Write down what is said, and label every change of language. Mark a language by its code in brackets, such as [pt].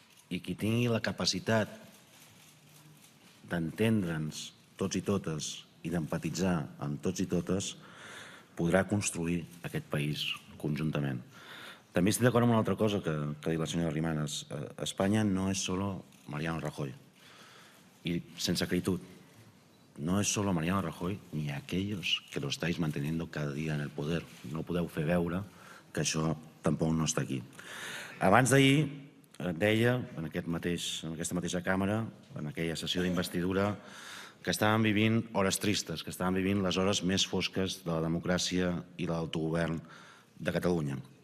[ca] I qui tingui la capacitat d'entendre'ns tots i totes i d'empatitzar amb tots i totes podrà construir aquest país conjuntament. També estic d'acord amb una altra cosa que ha dit la senyora Arrimadas. [es] Espanya no es solo Mariano Rajoy. Y sense acritud, no es solo Mariano Rajoy ni aquellos que lo estáis manteniendo cada dia en el poder. [ca] No podeu fer veure que això tampoc no està aquí. Abans d'ahir deia en aquesta mateixa càmera, en aquella sessió d'investidura, que estàvem vivint hores tristes, que estàvem vivint les hores més fosques de la democràcia i de l'autogovern de Catalunya.